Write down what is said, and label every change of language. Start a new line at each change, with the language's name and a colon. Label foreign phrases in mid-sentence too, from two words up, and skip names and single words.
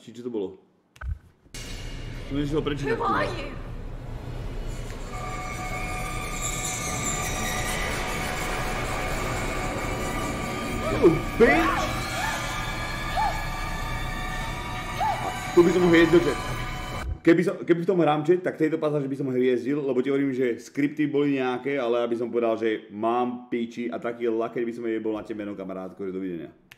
Slovak: Či čo to bolo? Som nešiel prečítať.
English: Who are you? You bitch!
Slovak: Tu by som ho hviezdil, chat. Keby v tom hrám chat, tak tejto pasáži by som ho hviezdil, lebo ti hovorím, že skripty boli nejaké, ale aby som povedal, že mám piči a taký lakeť by som jej bol na temeno, kamarátko, že dovidenia.